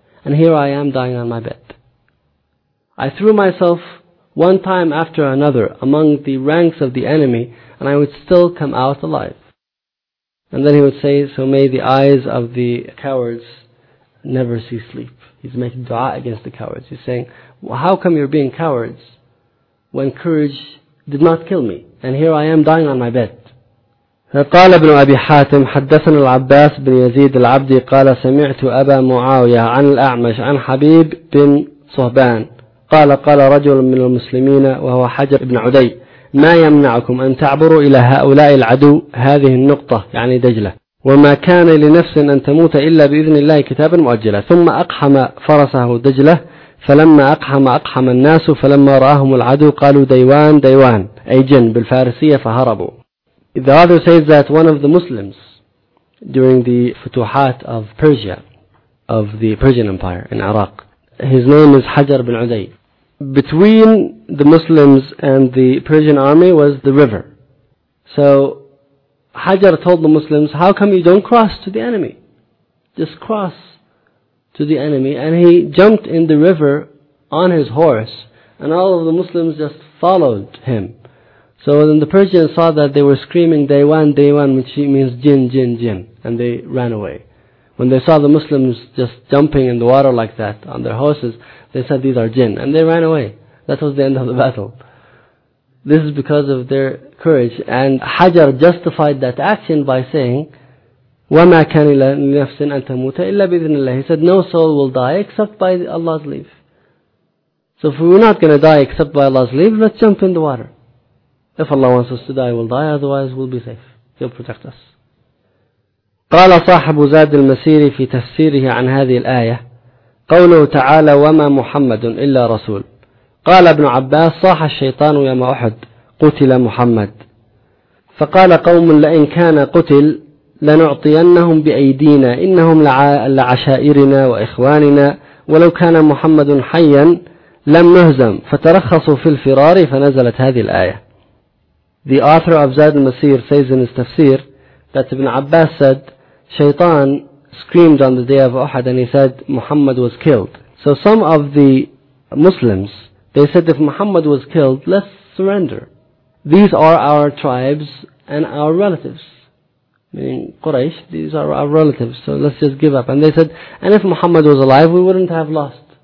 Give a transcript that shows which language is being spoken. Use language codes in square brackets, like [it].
[en] And here I am dying on my bed. I threw myself one time after another among the ranks of the enemy, and I would still come out alive. And then he would say, so may the eyes of the cowards never see sleep. He's making dua against the cowards. He's saying, well, how come you're being cowards when courage did not kill me? And here I am dying on my bed. [ar] قال ابن أبي حاتم حدثنا العباس بن يزيد العبدي قال سمعت أبا معاوية عن الأعمش عن حبيب بن صهبان قال قال رجل من المسلمين وهو حجر بن عدي ما يمنعكم أن تعبروا إلى هؤلاء العدو هذه النقطة يعني دجلة وما كان لنفس أن تموت إلا بإذن الله كتابا مؤجلا ثم أقحم فرسه دجلة فلما أقحم الناس فلما رأهم العدو قالوا ديوان ديوان أي جن بالفارسية فهربوا. [en] The author says that one of the Muslims during the Futuhat of Persia, of the Persian Empire in Iraq, his name is Hajar bin Udayy. Between the Muslims and the Persian army was the river. So Hajar told the Muslims, how come you don't cross to the enemy? Just cross to the enemy. And he jumped in the river on his horse, and all of the Muslims just followed him. So then the Persians saw that they were screaming, Daywan, Daywan, which means jinn, jinn, jinn, and they ran away. When they saw the Muslims just jumping in the water like that on their horses, they said, these are jinn. And they ran away. That was the end of the battle. This is because of their courage. And Hajar justified that action by saying, [ar] وَمَا كَانِ لِنَفْسٍ أَن تَمُوتَ إِلَّا بِإِذْنِ اللَّهِ. [en] He said, no soul will die except by Allah's leave. So if we're not going to die except by Allah's leave, let's jump in the water. If Allah wants us to die, we'll die. Otherwise, we'll be safe. He'll protect us. [ar] قال صاحب زاد المسير في تفسيره عن هذه الآية قوله تعالى وما محمد إلا رسول. قال ابن عباس صاح الشيطان يوم أحد قتل محمد فقال قوم لئن كان قتل لنعطينهم بأيدينا إنهم لعشائرنا وإخواننا ولو كان محمد حيا لم نهزم فترخصوا في الفرار فنزلت هذه الآية. [en] The author of Zad al-Masir says in his tafsir that Ibn Abbas said, Shaytan screamed on the day of Uhud and he said, Muhammad was killed. So some of the Muslims, they said, if Muhammad was killed, let's surrender. These are our tribes and our relatives. Meaning Quraysh, these are our relatives, so let's just give up. And they said, and if Muhammad was alive, we wouldn't have lost.